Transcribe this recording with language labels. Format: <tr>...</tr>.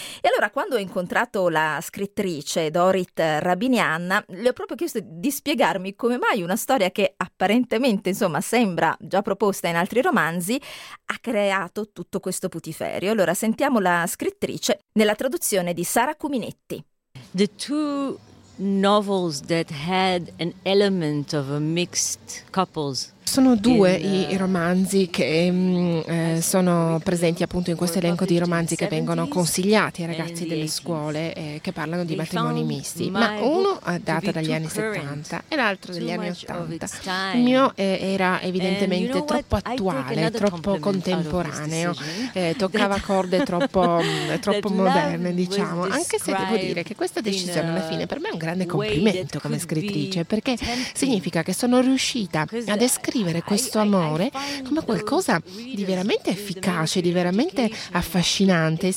<it>E allora, quando ho incontrato la scrittrice Dorit Rabinian, le ho proprio chiesto di spiegarmi come mai una storia che apparentemente, insomma, sembra già proposta in altri romanzi, ha creato tutto questo putiferio. Allora sentiamo la scrittrice nella traduzione di Sara Cuminetti.</it> <en>The two novels that had an element of a mixed couples.</en> <it>Sono due i romanzi che sono presenti appunto in questo elenco di romanzi che vengono consigliati ai ragazzi delle scuole che parlano di matrimoni misti, ma uno data dagli anni 70 e l'altro degli anni 80. Il mio era evidentemente troppo attuale, troppo contemporaneo, toccava corde troppo moderne, diciamo, anche se devo dire che questa decisione alla fine per me è un grande complimento come scrittrice, perché significa che sono riuscita a descrivere questo amore come qualcosa di veramente efficace, di veramente affascinante.</it>